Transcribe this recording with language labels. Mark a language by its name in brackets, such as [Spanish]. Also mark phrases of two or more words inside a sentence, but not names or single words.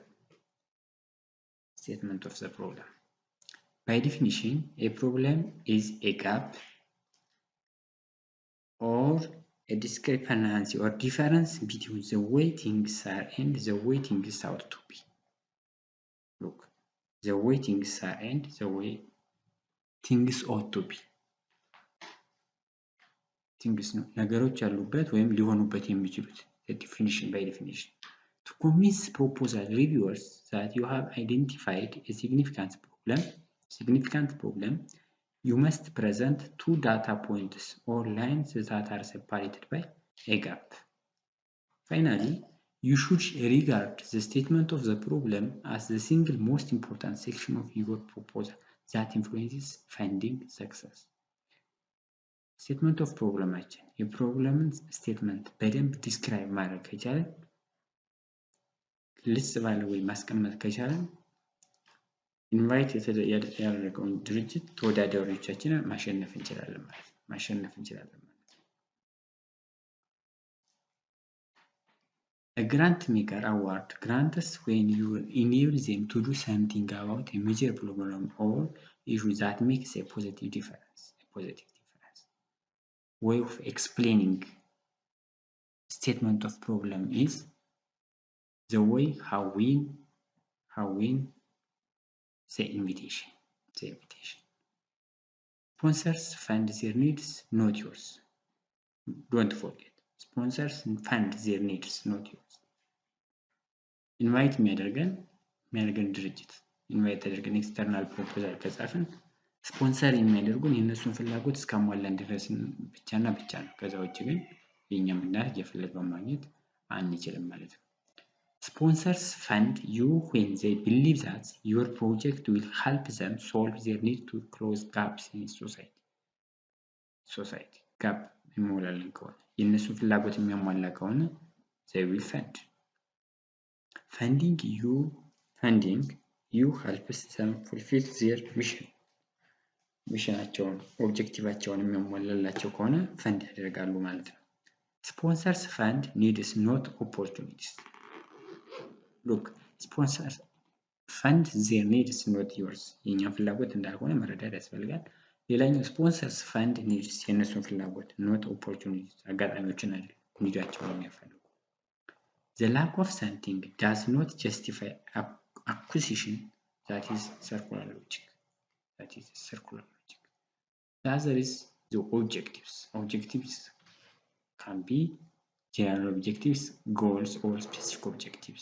[English] Statement of the problem. By definition, a problem is a gap or a discrepancy or difference between the way things are and the way things ought to be. Look, the way things are and the way things ought to be. [Amharic] Things ነው ነገሮች ያሉበት ወይም ሊሆኑበት የሚችሉት [English] definition by definition. To convince proposal reviewers that you have identified a significant problem, you must present two data points or lines that are separated by a gap. Finally, you should regard the statement of the problem as the single most important section of your proposal that influences finding success. Statement of problem [Amharic] አችን የፕሮብለምን ስቴትመንት በደንብ ዲስክራይብ ማድረግ ከቻለን ልጽ ባለ ወይ ማስቀመጥ ከቻለን ኢንቫይት ያደረገውን ድርጅት ተወዳዳሪዎቻችንን ማሸነፍ እንችላለን ማለት ነው። [English] A grant maker award grants when you enable them to do something about a major problem or issue that makes a positive difference. Way of explaining statement of problem is the way how we the invitation. Sponsors fund their needs, not yours. Don't forget. Sponsors fund their needs, not yours. [Amharic] Invite የሚያደርገን ድርጅት ኢንቫይት አድርገን [English] external proposal [Amharic] ከጻፍን ስፖንሰር የሚያደርጉን የነሱን ፍላጎት እስካሟላን ድረስ ብቻና ብቻ ነው። ከዛ ውጭ ግን የኛም እናት የፈለገው ማግኘት አንችልም ማለት ነው። [English] Sponsors fund you when they believe that your project will help them solve their need to close gaps in society. [Amharic] Gap የሚሞላልን ከሆነ የነሱን ፍላጎት የሚያሟላ ከሆነ [English] they will fund. Funding you helps them fulfill their [Amharic] ሚሽናቸውን ኦብጀክቲቫቸውን የሚያሟላላቸው ከሆነ ፈንድ ያደርጋሉ ማለት ነው። [English] Sponsors fund needs not opportunities. Look, sponsors fund their needs not yours. [Amharic] የኛን ፍላጎት እንዳልሆነ መረዳት ያስፈልጋል። ሌላኛው [English] sponsors fund needs [Amharic] የነሱን ፍላጎት [English] not opportunities [Amharic] አጋጣሚዎችን አይደል ኒዳቸውን የሚያፈልጉ [English] The lack of something does not justify acquisition. That is circular logic. The other is the objectives. Objectives can be general objectives, goals, or specific objectives.